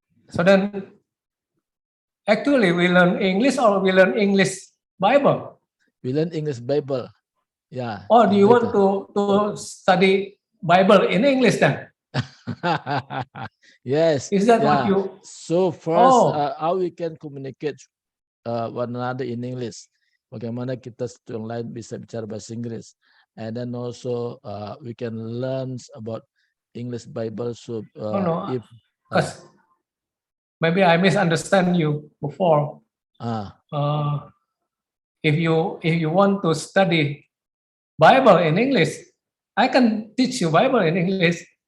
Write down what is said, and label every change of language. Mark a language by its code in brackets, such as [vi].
[en] So then, actually, we learn English or we learn English Bible. We learn English Bible. Yeah. Or do you want to study Bible in English then? Yes. Is that what you? So first, how we can communicate one another in English? [id] Bagaimana kita satu yang lain bisa bicara bahasa Inggris? [en] And then also we can learn about English Bible. So if maybe I misunderstand you before. If you want to study Bible in English, I can teach you Bible in English.